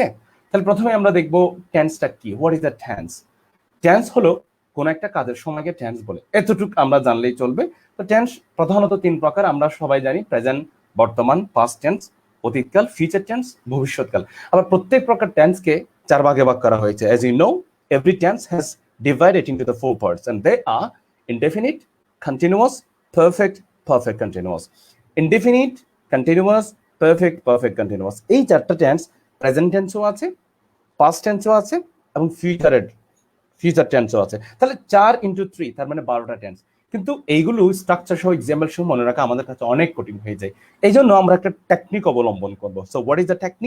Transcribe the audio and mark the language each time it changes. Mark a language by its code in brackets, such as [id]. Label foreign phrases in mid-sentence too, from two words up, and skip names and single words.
[bn] তাহলে প্রথমে আমরা দেখব টেন্সটা কি, [en] what is the tense. [bn] টেন্স হলো কোন একটা কাজের সময়কে টেন্স বলে, এতটুকু আমরা জানলেই চলবে। তো টেন্স প্রধানত 3 প্রকার, আমরা সবাই জানি, প্রেজেন্ট, বর্তমান, [en] past tense, [bn] অতীতকাল, [en] future tense, [bn] ভবিষ্যৎকাল। আবার প্রত্যেক প্রকার টেন্সকে 4 ভাগে ভাগ করা হয়েছে। [en] as you know, every tense has divided into the 4 parts and they are indefinite, continuous, perfect, perfect continuous. Indefinite, continuous, perfect, perfect continuous, [bn] এই 4টা টেন্স [en] present tenseও [bn] আছে, [en] past tenseও [bn] আছে এবং [en] future tenseও [bn] আছে। তাহলে 4 into 3 তার মানে 12টা টেন্স। কিন্তু এইগুলো স্ট্রাকচার সহ এক্সাম্পল সহ মনে রাখা আমাদের কাছে অনেক কঠিন হয়ে যায়। এই জন্য আমরা একটা টেকনিক অবলম্বন করবো। [en] so what is the technique?